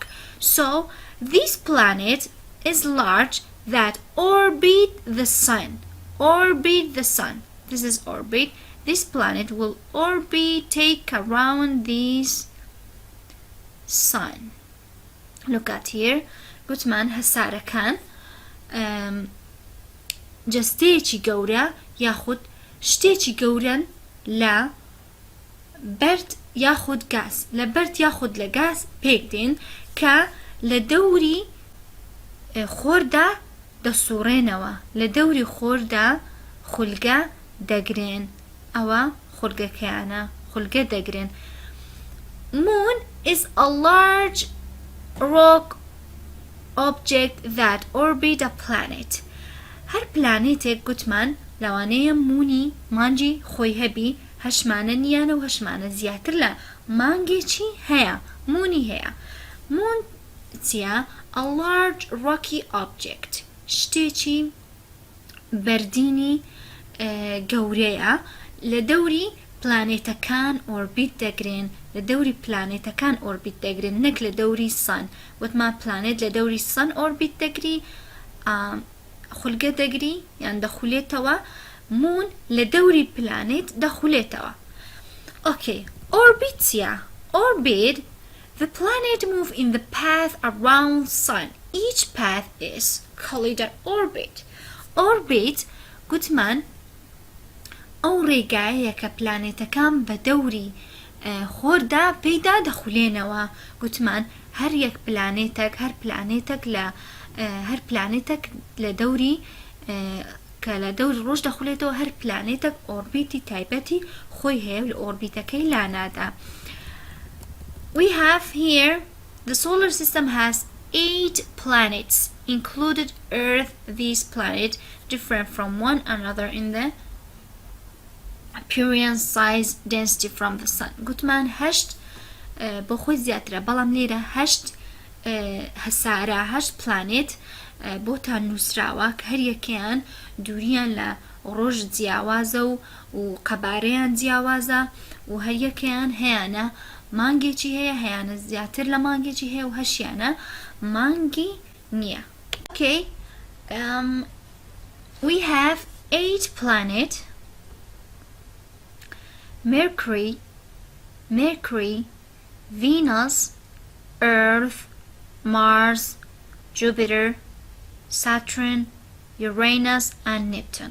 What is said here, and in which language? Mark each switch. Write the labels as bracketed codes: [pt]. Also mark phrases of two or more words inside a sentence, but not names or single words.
[en] So this planet is large that orbit the sun. Orbit the sun. This is orbit. This planet will orbit, take around this sun. Look at here. [ckb] گوتمان هەسارەکان جەستەیەکی گەورە یاخود شتێکی گەورەن لە بەرد یاخود گاز. لە بەرد یاخود لە گاز پێک دێن کە لە دەوری خۆردا دەسوڕێنەوە. لە دەوری خۆردا خولگە دەگرێن. ئەوە خولگەکەیانە، خولگە دەگرێن. [en] Moon is a large rock object that orbit a planet. [ckb] هەر پلانێتێک گوتمان لەوانەیە مونی مانگی خۆی هەبی، هەشمانە نیانە و هەشمانە زیاتر لە مانگێکی هەیە، مونی هەیە. [en] Moon چیە؟ A large rocky object. [ckb] شتێکی بەردینی گەورەیە لە دەوری پلانێتەکان ئۆربیت دەگرێن. لە دەوری پلانێتەکان ئۆربیت دەگرێن، نەک لە دەوری سان. وتمان پلانێت لە دەوری سان ئۆربیت دەگری، خولگە دەگری یان دەخولێتەوە. مون لە دەوری پلانێت دەخولێتەوە. [en] Okay, orbit چیە؟ Orbit, the planet move in the path around sun. Each path is called an orbit. [ckb] Orbit گوتمان ئەو ڕێگایەیە کە پلانێتەکان بە دەوری خۆردا پێیدا دەخولێنەوە. گوتمان هەر یەک پلانێتێک هەر پلانێتێک لە دەوری کە لە دەوری ڕۆژ دەخولێتەوە، هەر پلانێتێک ئۆربیتی تایبەتی خۆی هەیە لە ئۆربیتەکەی لانادا. [en] We have here the solar system has 8 planets included Earth. These planets different from one another in the appearance, size, density from the sun. [ckb] گوتمان هەشت بۆ خۆی زیاترە، بەڵام لێرە هەشت هەسارە، هەشت پلانێت بۆتان نووسراوە کە هەر یەکەیان دووریان لە ڕۆژ جیاوازە و قەبارەیان جیاوازە و هەر یەکەیان هەیەنە مانگێکی هەیە، هەیەنە زیاتر لە مانگێکی هەیە و هەشیانە مانگی نییە. [en] Okay, we have 8 planets. Mercury, Venus, Earth, Mars, Jupiter, Saturn, Uranus and Neptune.